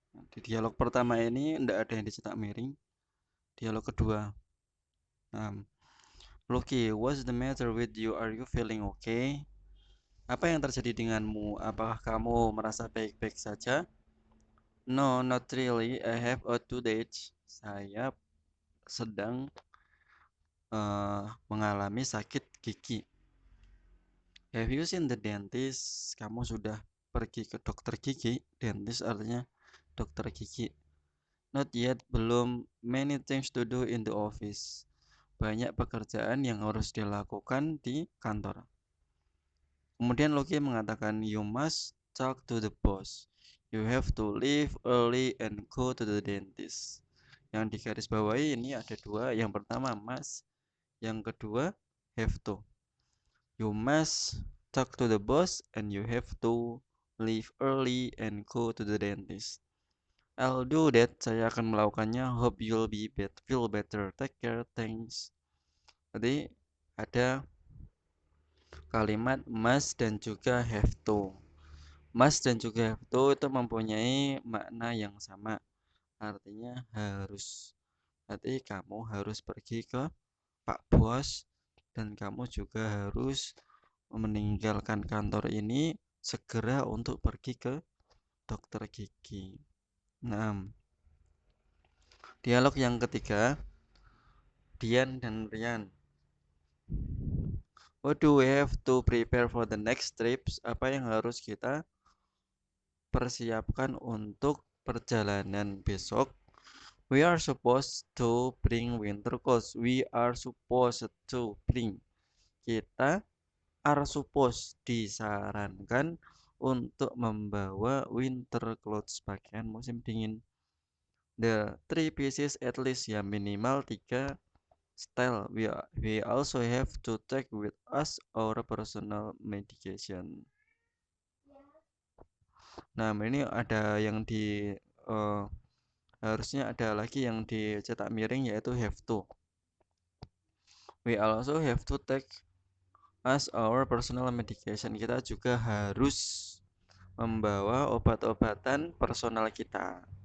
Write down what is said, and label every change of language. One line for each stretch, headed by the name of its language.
Indonesian: Di dialog pertama ini tidak ada yang dicetak miring. Dialog kedua.
English: Lucky, what's the matter with you? Are you feeling okay?
Indonesian: Apa yang terjadi denganmu? Apakah kamu merasa baik-baik saja?
English: No, not really. I have a toothache.
Indonesian: Saya sedang mengalami sakit gigi.
English: Have you seen the dentist?
Indonesian: Kamu sudah pergi ke dokter gigi? Dentist artinya dokter gigi.
English: Not yet,
Indonesian: belum.
English: Many things to do in the office.
Indonesian: Banyak pekerjaan yang harus dilakukan di kantor. Kemudian Loki mengatakan,
English: you must talk to the boss. You have to leave early and go to the dentist.
Indonesian: Yang digarisbawahi ini ada dua. Yang pertama must, yang kedua have to.
English: You must talk to the boss and you have to leave early and go to the dentist. I'll do that.
Indonesian: Saya akan melakukannya.
English: Hope you'll feel better. Take care. Thanks.
Indonesian: Jadi ada kalimat
English: must dan juga have to.
Indonesian: Must dan juga have to itu mempunyai makna yang sama. Artinya harus. Berarti kamu harus pergi ke Pak Bos dan kamu juga harus meninggalkan kantor ini segera untuk pergi ke dokter gigi. Nah, dialog yang ketiga, Dian dan Rian.
English: What do we have to prepare for the next trips?
Indonesian: Apa yang harus kita persiapkan untuk perjalanan besok?
English: We are supposed to bring winter coats. We are supposed to bring.
Indonesian: Kita are supposed disarankan untuk membawa winter clothes, pakaian musim dingin.
English: The 3 pieces at least
Indonesian: ya, minimal 3
English: style. We also have to take with us our personal medication.
Indonesian: Nah, ini ada yang harusnya ada lagi yang dicetak miring yaitu have to.
English: We also have to take us our personal medication.
Indonesian: Kita juga harus membawa obat-obatan personal kita.